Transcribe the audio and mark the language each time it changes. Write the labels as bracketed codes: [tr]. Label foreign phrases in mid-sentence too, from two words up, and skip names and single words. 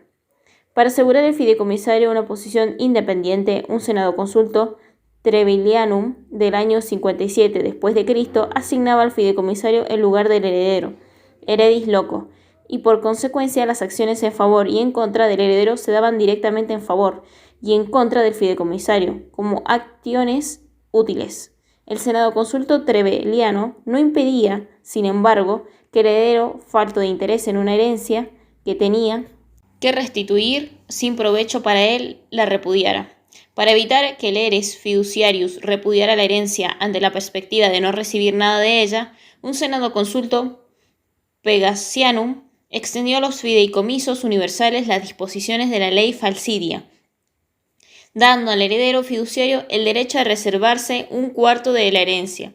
[es] Para asegurar al fideicomisario una posición independiente, un senadoconsulto Trevilianum del año 57 después de Cristo asignaba al fideicomisario el lugar del heredero, [la] heredis loco, [es] y por consecuencia las acciones en favor y en contra del heredero se daban directamente en favor y en contra del fideicomisario, como acciones útiles. El senadoconsulto Treveliano no impedía, sin embargo, que el heredero, falto de interés en una herencia que tenía que restituir sin provecho para él, la repudiara. Para evitar que el [la] heres fiduciarius [es] repudiara la herencia ante la perspectiva de no recibir nada de ella, un senadoconsulto Pegasianum extendió a los fideicomisos universales las disposiciones de la ley falcidia, dando al heredero fiduciario el derecho a reservarse un cuarto de la herencia.